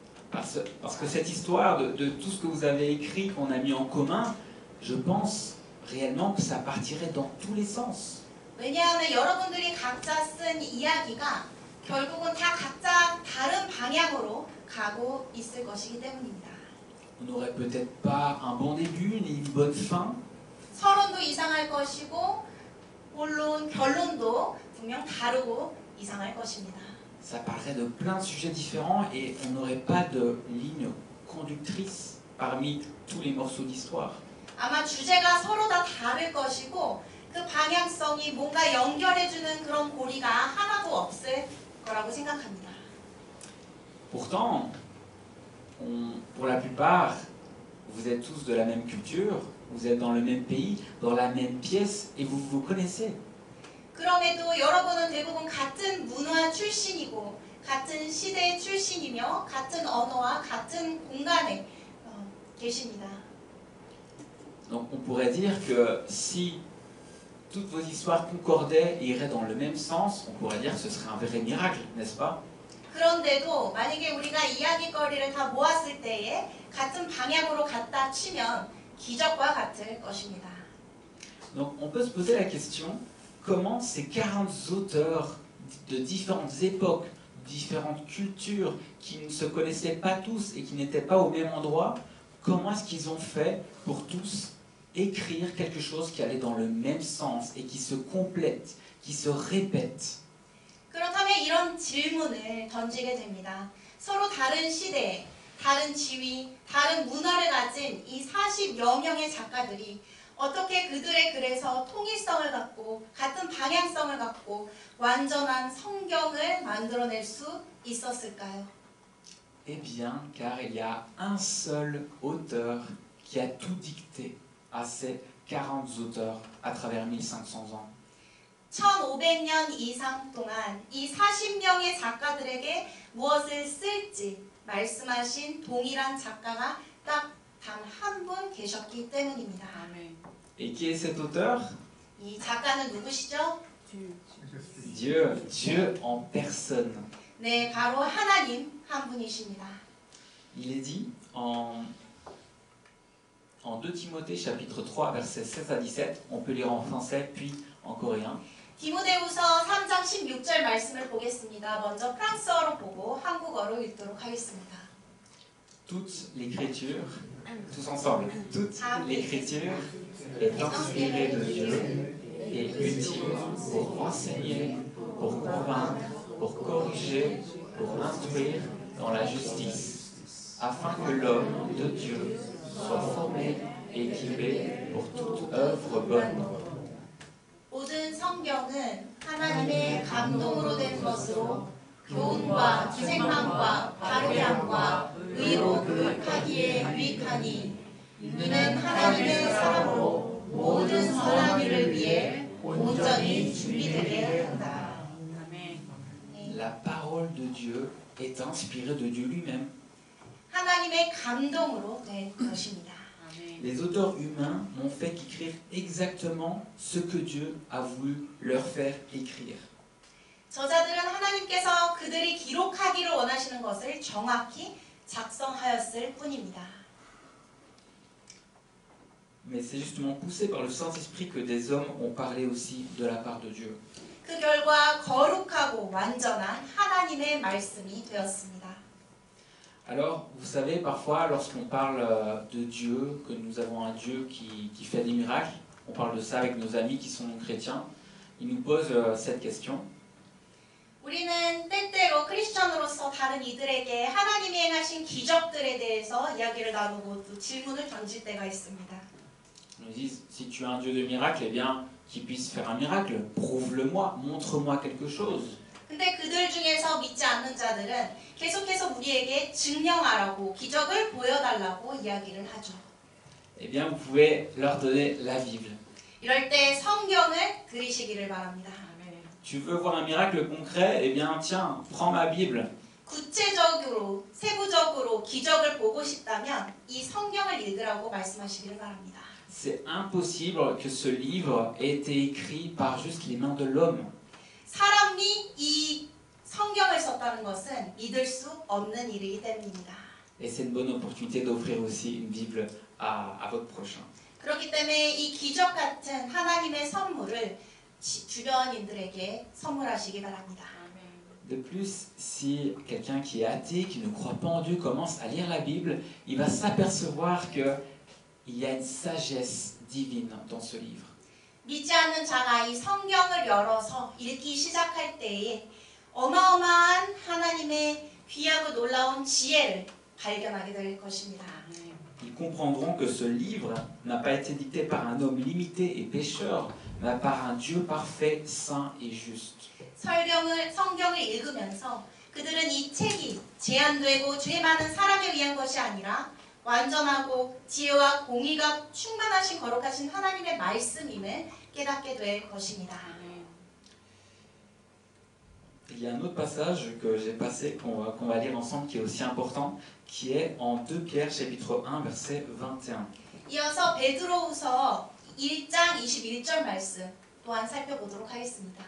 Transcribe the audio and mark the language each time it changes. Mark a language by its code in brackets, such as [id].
[fr] Parce que cette histoire de tout ce que vous avez écrit, qu'on a mis en commun, je pense réellement que ça partirait dans tous les sens. [ko] 왜냐하면 여러분들이 각자 쓴 이야기가 결국은 다 각자 다른 방향으로 가고 있을 것이기 때문입니다. [fr] On n'aurait peut-être pas un bon début ni une bonne fin. [ko] 서론도 이상할 것이고 본론, 결론도 분명 다르고 이상할 것입니다. [fr] Ça parlerait de plein de sujets différents et on n'aurait pas de ligne conductrice parmi tous les morceaux d'histoire. [ko] 아마 주제가 서로 다 다를 것이고 그 방향성이 뭔가 연결해주는 그런 고리가 하나도 없을 거라고 생각합니다. [fr] Pourtant, pour la plupart, vous êtes tous de la même culture, vous êtes dans le même pays, dans la même pièce et vous vous connaissez. [ko] 그럼에도 여러분은 대부분 같은 문화 출신이고 같은 시대 출신이며 같은 언어와 같은 공간에 계십니다. [fr] Donc on pourrait dire que si toutes vos histoires concordaient et iraient dans le même sens, on pourrait dire que ce serait un vrai miracle, n'est-ce pas? [ko] 그런데도 만약에 우리가 이야기거리를 다 모았을 때에 같은 방향으로 갔다 치면 기적과 같을 것입니다. [fr] Donc on peut se poser la question, comment ces 40 auteurs de différentes époques, différentes cultures, qui ne se connaissaient pas tous et qui n'étaient pas au même endroit, comment est-ce qu'ils ont fait pour tous écrire quelque chose qui allait dans le même sens et qui se complète, qui se répète? [ko] 그렇다면 이런 질문을 던지게 됩니다. 서로 다른 시대, 다른 지위, 다른 문화를 가진 이 40여 명의 작가들이 어떻게 그들의 글에서 통일성을 갖고 같은 방향성을 갖고 완전한 성경을 만들어낼 수 있었을까요? [fr] Eh bien, car il y a un seul auteur qui a tout dicté à ces 40 auteurs à travers 1500 ans. [ko] 1500년 이상 동안 이 40명의 작가들에게 무엇을 쓸지 말씀하신 동일한 작가가 딱 단 한 분 계셨기 때문입니다. [fr] Et qui est cet auteur? [ko] 이 작가는 누구시죠? [fr] Dieu, Dieu en personne. [ko] 네, 바로 하나님 한 분이십니다. [fr] Il est dit en 2 Timothée chapitre 3 versets 16 à 17, on peut lire en français puis en coréen. [ko] 디모데후서 3장 16절 말씀을 보겠습니다. 먼저 프랑스어로 보고 한국어로 읽도록 하겠습니다. [fr] Toute l'écriture, tous ensemble, toute l'écriture est inspirée de Dieu et utile pour enseigner, pour convaincre, pour corriger, pour instruire dans la justice, afin que l'homme de Dieu soit formé et équipé pour toute œuvre bonne. [ko] 모든 성경은 하나님의 감동으로 된 것으로 교훈과 생망과 바르게 함과 의로 교육하기에 유익하니 이는 하나님의 사람으로 모든 선한 일을 위해 온전히 준비되게 한다. [fr] La parole de Dieu est inspirée de Dieu lui-même. [ko] 하나님의 감동으로 된 것입니다. [fr] Les auteurs humains n'ont fait qu'écrire exactement ce que Dieu a voulu leur faire écrire. [ko] 저자들은 하나님께서 그들이 기록하기를 원하시는 것을 정확히 작성하였을 뿐입니다. [fr] Mais c'est justement poussé par le Saint-Esprit que des hommes ont parlé aussi de la part de Dieu. [ko] 그 결과 거룩하고 완전한 하나님의 말씀이 되었습니다. [fr] Alors, vous savez, parfois, lorsqu'on parle de Dieu, que nous avons un Dieu qui fait des miracles, on parle de ça avec nos amis qui sont chrétiens, ils nous posent cette question. [ko] 우리는 때때로 크리스천으로서 다른 이들에게 하나님이 행하신 기적들에 대해서 이야기를 나누고 또 질문을 던질 때가 있습니다. [fr] Ils nous disent, si tu as un Dieu de miracles, eh bien, qu'il puisse faire un miracle, prouve-le-moi, montre-moi quelque chose. [ko] 근데 그들 중에서 믿지 않는 자들은 계속해서 우리에게 증명하라고 기적을 보여달라고 이야기를 하죠. [fr] Eh bien, vous pouvez leur donner la Bible. [ko] 이럴 때 성경을 들이시기를 바랍니다. [fr] Tu veux voir un miracle concret? Eh bien, tiens, prends ma Bible. [ko] 구체적으로, 세부적으로 기적을 보고 싶다면 이 성경을 읽으라고 말씀하시기를 바랍니다. [fr] C'est impossible que ce livre ait été écrit par juste les mains de l'homme. [ko] 사람이 이 성경을 썼다는 것은 믿을 수 없는 일이기 때문입니다. [fr] Et c'est une bonne opportunité d'offrir aussi une Bible à votre prochain. [ko] 그렇기 때문에 이 기적 같은 하나님의 선물을 주변인들에게 선물하시기 바랍니다. [fr] De plus, si quelqu'un qui est athée, qui ne croit pas en Dieu, commence à lire la Bible, il va s'apercevoir qu'il y a une sagesse divine dans ce livre. [ko] 믿지 않는 자가 이 성경을 열어서 읽기 시작할 때에 어마어마한 하나님의 귀하고 놀라운 지혜를 발견하게 될 것입니다. [fr] Ils comprendront que ce livre n'a pas été dicté par un homme limité et pécheur, mais par un Dieu parfait, saint et juste. [ko] 성경을 읽으면서 그들은 이 책이 제한되고 죄 많은 사람에 위한 것이 아니라 완전하고 지혜와 공의가 충만하신 거룩하신 하나님의 말씀임을 깨닫게 될 것입니다. [fr] Il y a un autre passage que j'ai passé, qu'on va lire ensemble, qui est aussi important, qui est en 2 Pierre chapitre 1, verset 21. [ko] 이어서 베드로후서 1장 21절 말씀 또한 살펴보도록 하겠습니다.